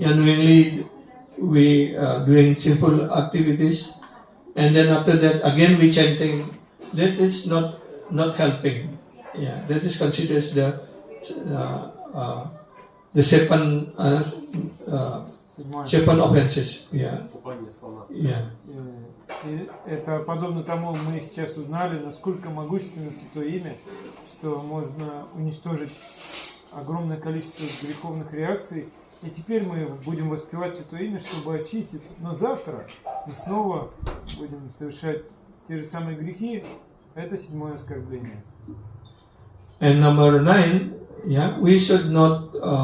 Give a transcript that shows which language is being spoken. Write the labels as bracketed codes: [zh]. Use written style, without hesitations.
[en] Knowingly we doing sinful activities, and then after that again we chanting. That is not helping. Yeah, that is considered the seven offenses. Yeah. Yeah. [ru] И это подобно тому, мы сейчас узнали, насколько могущественно Святое Имя, что можно уничтожить огромное количество греховных реакций. И теперь мы будем воспевать Святое Имя, чтобы очиститься. Но завтра мы снова будем совершать те же самые грехи. Это 7-е оскорбление. [en] And number 9, yeah, we should not.